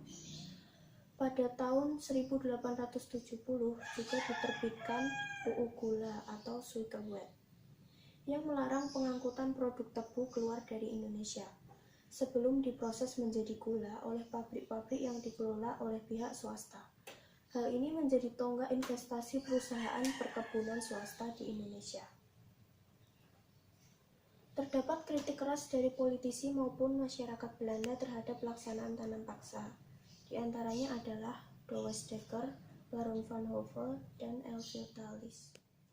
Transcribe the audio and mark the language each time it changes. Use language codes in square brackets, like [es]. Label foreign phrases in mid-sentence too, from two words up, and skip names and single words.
[id] Pada tahun 1870 juga diterbitkan UU Gula atau Suikerwet yang melarang pengangkutan produk tebu keluar dari Indonesia sebelum diproses menjadi gula oleh pabrik-pabrik yang dikelola oleh pihak swasta. Hal ini menjadi tonggak investasi perusahaan perkebunan swasta di Indonesia. Terdapat kritik keras dari politisi maupun masyarakat Belanda terhadap pelaksanaan tanam paksa. Di antaranya adalah Douwes Dekker, Baron van Hove, dan L.V. Tallis.